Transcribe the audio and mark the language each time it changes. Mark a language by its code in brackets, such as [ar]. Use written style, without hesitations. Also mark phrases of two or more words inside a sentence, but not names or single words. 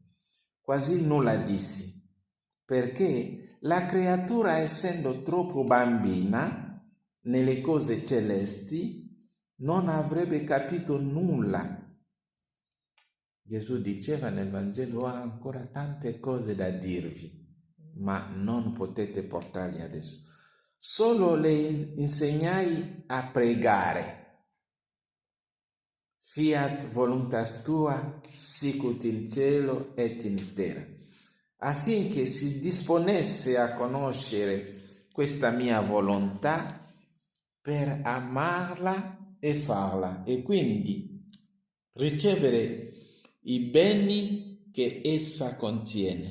[it] Quasi nulla dissi, perché la creatura, essendo troppo bambina nelle cose celesti, non avrebbe capito nulla. Gesù diceva nel Vangelo: ho ancora tante cose da dirvi, ma non potete portarli adesso. Solo le insegnai a pregare. [la] Fiat voluntas tua, sicut in cielo et in terra, [it] affinché si disponesse a conoscere questa mia volontà per amarla e farla, e quindi ricevere i beni che essa contiene.